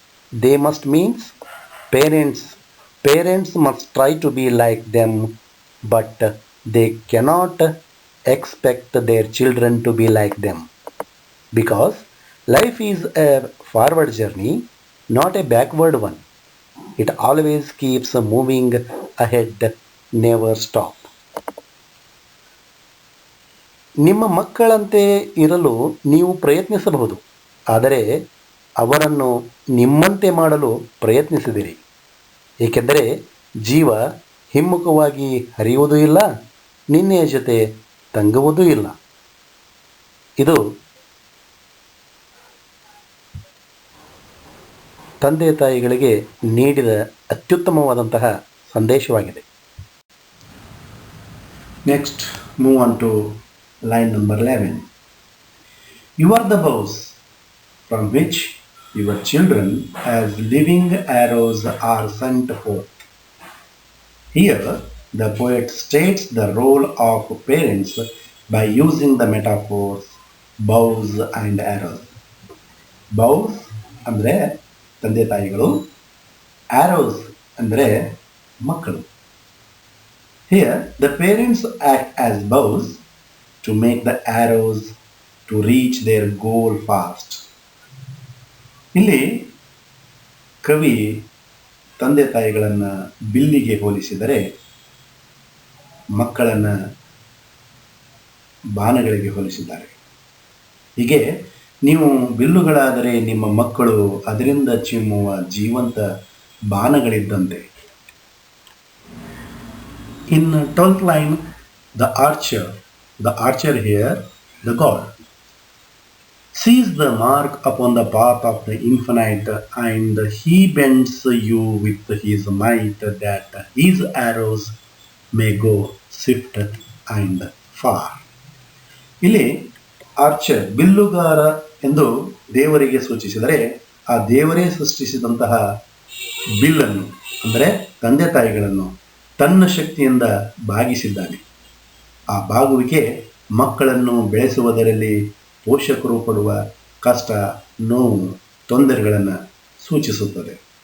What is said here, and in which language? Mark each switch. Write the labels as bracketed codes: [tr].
[en] They must means parents. Parents must try to be like them, but they cannot expect their children to be like them. Because life is a forward journey, not a backward one. It always keeps moving ahead, never stop. [kn] ನಿಮ್ಮ ಮಕ್ಕಳಂತೆ ಇರಲು ನೀವು ಪ್ರಯತ್ನಿಸಬಹುದು, ಆದರೆ ಅವರನ್ನು ನಿಮ್ಮಂತೆ ಮಾಡಲು ಪ್ರಯತ್ನಿಸಿದಿರಿ, ಏಕೆಂದರೆ ಜೀವ ಹಿಮ್ಮುಖವಾಗಿ ಹರಿಯುವುದೂ ಇಲ್ಲ, ನಿನ್ನೆಯ ಜೊತೆ ತಂಗುವುದೂ ಇಲ್ಲ. ಇದು ತಂದೆ ತಾಯಿಗಳಿಗೆ ನೀಡಿದ ಅತ್ಯುತ್ತಮವಾದಂತಹ ಸಂದೇಶವಾಗಿದೆ. [en] Next move on to line number 11. You are the bows from which your children as living arrows are sent forth. Here the poet states the role of parents by using the metaphors bows and arrows. [kn] Bows ಅಂದರೆ ತಂದೆ ತಾಯಿಗಳು, arrows ಅಂದರೆ ಮಕ್ಕಳು. [en] Here the parents act as bows to make the arrows to reach their goal fast. [kn] ಇಲ್ಲಿ ಕವಿ ತಂದೆ ತಾಯಿಗಳನ್ನು ಬಿಲ್ಲಿಗೆ ಹೋಲಿಸಿದರೆ ಮಕ್ಕಳನ್ನು ಬಾಣಗಳಿಗೆ ಹೋಲಿಸಿದ್ದಾರೆ. ಹೀಗೆ ನೀವು ಬಿಲ್ಲುಗಳಾದರೆ ನಿಮ್ಮ ಮಕ್ಕಳು ಅದರಿಂದ ಚಿಮ್ಮುವ ಜೀವಂತ ಬಾಣಗಳಿದ್ದಂತೆ. [en] In 12th line, the archer here, the god, sees the mark upon the path of the infinite, and he bends you with his might that his arrows may go swift and far. [kn] ಇಲ್ಲಿ archer ಬಿಲ್ಲುಗಾರ ಎಂದು ದೇವರಿಗೆ ಸೂಚಿಸಿದರೆ ಆ ದೇವರೇ ಸೃಷ್ಟಿಸಿದಂತಹ ಬಿಲ್ಲನ್ನು ಅಂದರೆ ತಂದೆ ತಾಯಿಗಳನ್ನು ತನ್ನ ಶಕ್ತಿಯಿಂದ ಬಾಗಿಸಿದ್ದಾನೆ. ಆ ಬಾಗುವಿಕೆ ಮಕ್ಕಳನ್ನು ಬೆಳೆಸುವುದರಲ್ಲಿ ಪೋಷಕರು ಪಡುವ ಕಷ್ಟ, ನೋವು, ತೊಂದರೆಗಳನ್ನು ಸೂಚಿಸುತ್ತದೆ.